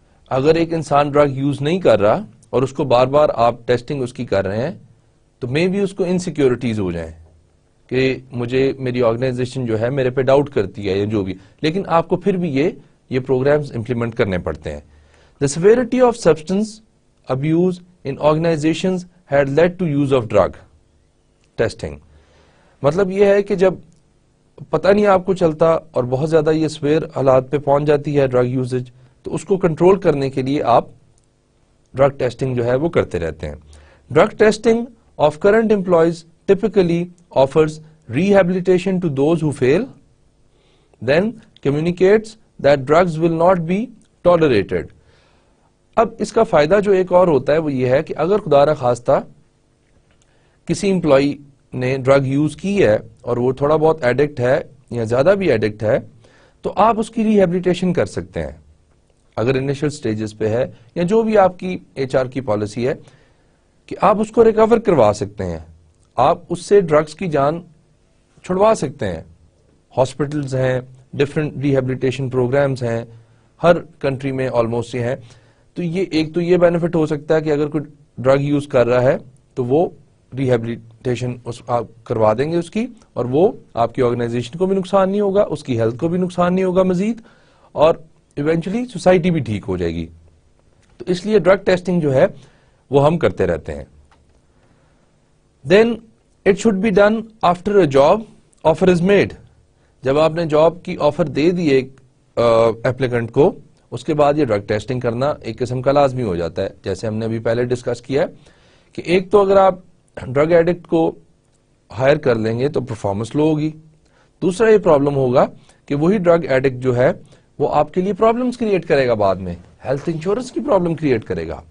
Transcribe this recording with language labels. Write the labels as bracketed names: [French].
[Urdu] اگر ایک انسان ڈرگ یوز نہیں کر رہا اور اس کو بار بار آپ ٹیسٹنگ اس کی کر رہے ہیں تو مے بی اس کو انسیکیورٹیز ہو جائیں کہ مجھے میری آرگنائزیشن جو ہے میرے پہ ڈاؤٹ کرتی ہے یا جو بھی، لیکن آپ کو پھر بھی یہ پروگرامز امپلیمنٹ کرنے پڑتے ہیں. [English] The severity of substance abuse in organizations had led to use of drug testing. [Urdu] مطلب یہ ہے کہ جب پتہ نہیں آپ کو چلتا اور بہت زیادہ یہ سویر حالات پہ پہنچ جاتی ہے ڈرگ یوزیج تو اس کو کنٹرول کرنے کے لیے آپ ڈرگ ٹیسٹنگ جو ہے وہ کرتے رہتے ہیں. [English] Drug testing of current employees typically offers rehabilitation to those who fail, then communicates that drugs will not be tolerated. [Urdu] اب اس کا فائدہ جو ایک اور ہوتا ہے وہ یہ ہے کہ اگر خدا نہ خواستہ کسی امپلائی نے ڈرگ یوز کی ہے اور وہ تھوڑا بہت ایڈکٹ ہے یا زیادہ بھی ایڈکٹ ہے تو آپ اس کی ریہیبلیٹیشن کر سکتے ہیں اگر انیشل سٹیجز پہ ہے یا جو بھی آپ کی HR کی پالیسی ہے. کہ آپ اس کو ریکور کروا سکتے ہیں, آپ اس سے ڈرگس کی جان چھڑوا سکتے ہیں. ہاسپٹلز ہیں, ڈفرینٹ ریہیبلیٹیشن پروگرامز ہیں, ہر کنٹری میں آلموسٹ یہ ہیں. تو یہ ایک تو یہ بینیفٹ ہو سکتا ہے کہ اگر کوئی ڈرگ یوز کر رہا ہے تو وہ ریہیبلیٹیشن آپ کروا دیں گے اس کی, اور وہ آپ کی آرگنائزیشن کو بھی نقصان نہیں ہوگا, اس کی ہیلتھ کو بھی نقصان نہیں ہوگا مزید, اور ایونچولی سوسائٹی بھی ٹھیک ہو جائے گی. تو اس لیے ڈرگ ٹیسٹنگ جو ہے وہ ہم کرتے رہتے ہیں. [English] Then it should be done after a job offer is made. [Urdu] جب آپ نے جاب کی آفر دے دی ایک ایپلیکنٹ کو, اس کے بعد یہ ڈرگ ٹیسٹنگ کرنا ایک قسم کا لازمی ہو جاتا ہے. جیسے ہم نے ابھی پہلے ڈسکس کیا ہے کہ ایک تو اگر آپ ڈرگ ایڈکٹ کو ہائر کر لیں گے تو پرفارمنس لو ہوگی, دوسرا یہ پرابلم ہوگا کہ وہی ڈرگ ایڈکٹ جو ہے وہ آپ کے لیے پرابلمس کریٹ کرے گا, بعد میں ہیلتھ انشورنس کی پرابلم کریٹ کرے گا.